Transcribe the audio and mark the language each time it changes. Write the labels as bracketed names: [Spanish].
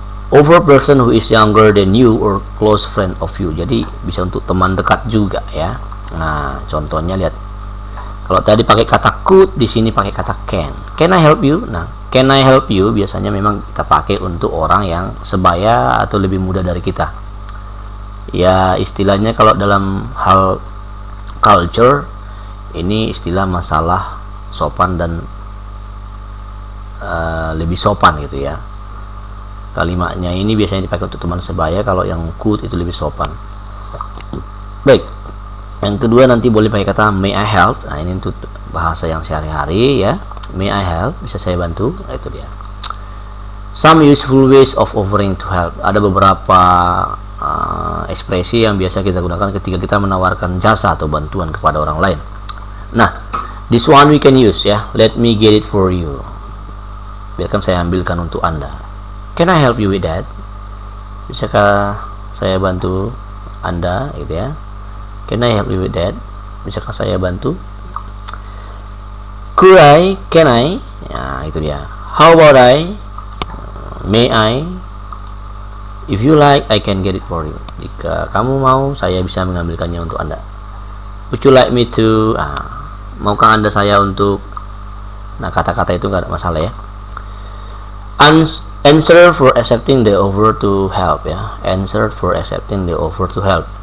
[English] Over person who is younger than you or close friend of you. [Indonesian] Jadi bisa untuk teman dekat juga, ya. Nah, contohnya lihat. Kalau tadi pakai kata could, di sini pakai kata can. [English] Can I help you? [Indonesian] Nah, can I help you biasanya memang kita pakai untuk orang yang sebaya atau lebih muda dari kita. Ya, istilahnya kalau dalam hal culture, ini istilah masalah sopan dan lebih sopan gitu ya. Kalimatnya ini biasanya dipakai untuk teman sebaya, kalau yang could itu lebih sopan. Baik. Yang kedua nanti boleh pakai kata may I help. Nah, ini untuk bahasa yang sehari-hari, ya. [English] May I help? [Indonesian] Bisa saya bantu? Nah, itu dia. [English] Some useful ways of offering to help. [Indonesian] Ada beberapa ekspresi yang biasa kita gunakan ketika kita menawarkan jasa atau bantuan kepada orang lain. [English] Nah, this one we can use, ya. Let me get it for you. [Indonesian] Biarkan saya ambilkan untuk Anda. [English] Can I help you with that? [Indonesian] Bisakah saya bantu Anda, gitu ya. [English] Can I help you with that? [Indonesian] Bisakah saya bantu? [English] Could I? Can I? Ya, itu dia. How about I? May I? If you like, I can get it for you. [Indonesian] Jika kamu mau, saya bisa mengambilkannya untuk Anda. [English] Would you like me to? [Indonesian] Maukah Anda saya untuk? Nah, kata-kata itu nggak ada masalah, ya. [English] Answer for accepting the offer to help, ya. Answer for accepting the offer to help.